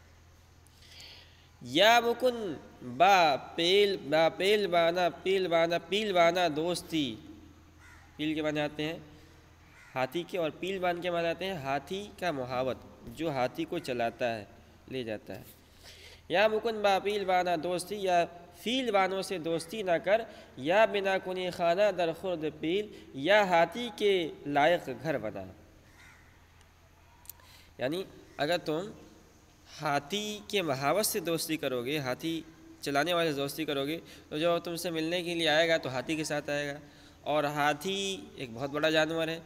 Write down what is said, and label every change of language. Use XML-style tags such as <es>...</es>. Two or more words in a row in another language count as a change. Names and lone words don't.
<fa>یا مکن پیل بانا دوستی،</fa> <ur>پیل کے معنی آتے ہیں ہاتھی کے، اور پیل بان کے معنی آتے ہیں ہاتھی کا محاوت، جو ہاتھی کو چلاتا ہے، لے جاتا ہے۔</ur> <fa>یا مکن با پیل بانا دوستی،</fa> <ur>یا فیل بانوں سے دوستی نہ کر۔</ur> <fa>یا بنا کنی خانہ در خورد پیل،</fa> <ur>یا ہاتھی کے لائق گھر بنا۔ یعنی اگر تم ہاتھی کے محاوت سے دوستی کرو گے، ہاتھی چلانے والے سے دوستی کرو گے، تو جو تم سے ملنے کے لیے آئے گا تو ہاتھی کے ساتھ آئے گا، اور ہاتھی ایک بہت بڑا جانور ہے۔</ur>